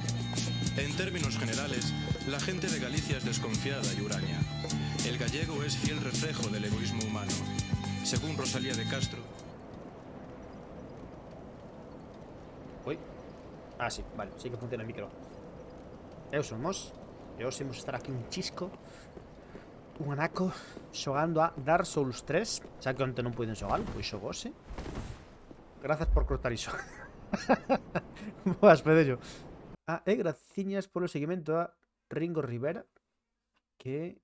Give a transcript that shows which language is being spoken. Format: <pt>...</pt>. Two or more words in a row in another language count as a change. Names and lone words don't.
<es>En términos generales, la gente de Galicia es desconfiada y huraña. El gallego es fiel reflejo del egoísmo humano. Según Rosalía de Castro...</es> <gl>Oi.</gl> <es>Ah, sí, vale, sí que funciona el micro. Somos.</es> <gl>E hoxe imos estar aquí un chisco, un anaco, xogando a Dark Souls 3. Xa que onte non puiden xogar, pois xogose. Grazas por cortar iso. Boas, Pedello. E graciñas polo seguimento a Ringo Rivera, que...</gl>